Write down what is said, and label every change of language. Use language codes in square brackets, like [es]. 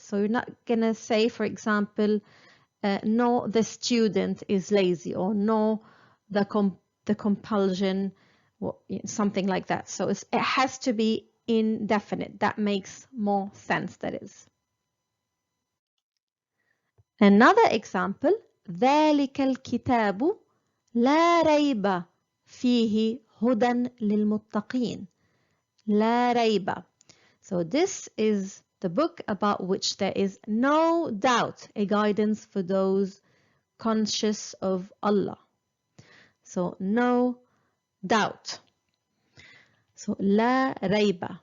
[en] So you're not gonna say, for example, no, the student is lazy, or no, the compulsion, or something like that. So it has to be indefinite. That makes more sense, that is. Another example, [ar] ذلك الكتاب لا ريب فيه هدى للمتقين. لا ريب. [en] So this is the book about which there is no doubt, a guidance for those conscious of Allah. So no doubt. So [ar] لا ريب.